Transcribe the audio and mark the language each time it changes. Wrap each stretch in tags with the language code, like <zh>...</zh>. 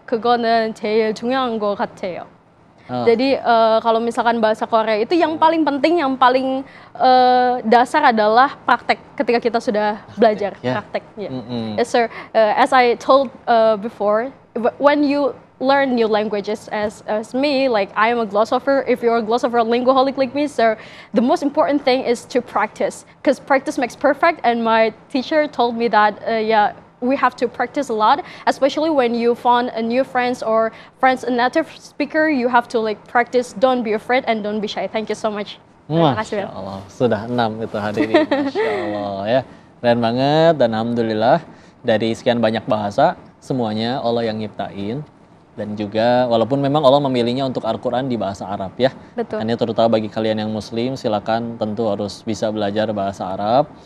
<ko>그거는 제일 중요한 것 같아요.</ko> <id>Jadi kalau misalkan bahasa Korea itu yang paling penting, yang paling dasar adalah praktek. Ketika kita sudah belajar, praktek.</id> <en>Yes, sir. As I told before, when you learn new languages as me, like I am a glossopher. If you're a glossopher linguaholic like me, so the most important thing is to practice, because practice makes perfect. And my teacher told me that we have to practice a lot, especially when you find a new friends or a native speaker. You have to practice. Don't be afraid and don't be shy. Thank you so much.</en> <id>Masya Allah, sudah 6 itu hadirin. Masya Allah ya, keren banget. Dan alhamdulillah dari sekian banyak bahasa semuanya Allah yang nyiptain. Dan juga walaupun memang Allah memilihnya untuk Al-Quran di bahasa Arab ya. Betul. Ini terutama bagi kalian yang muslim, silakan tentu harus bisa belajar bahasa Arab.</id>